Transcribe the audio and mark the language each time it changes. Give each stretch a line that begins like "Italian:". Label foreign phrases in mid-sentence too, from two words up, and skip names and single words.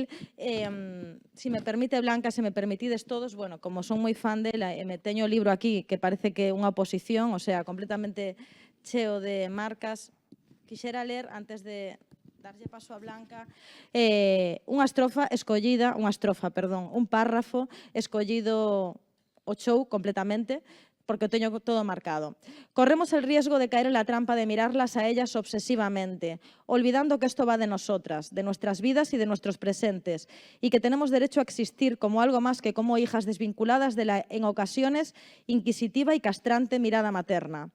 Galician: Se me permite, Blanca, se me permitides todos, bueno, como son moi fan dela, me teño o libro aquí, que parece que é unha oposición,
Spanish: o sea,
Galician: completamente cheo de marcas. Quixera ler, antes de darlle paso a Blanca, un párrafo escollido o chou completamente, porque o teño todo marcado.
Spanish: Corremos el riesgo de caer en la trampa de mirarlas a ellas obsesivamente, olvidando que esto va de nosotras, de nuestras vidas y de nuestros presentes, y que tenemos derecho a existir como algo más que como hijas desvinculadas de la, en ocasiones, inquisitiva y castrante mirada materna.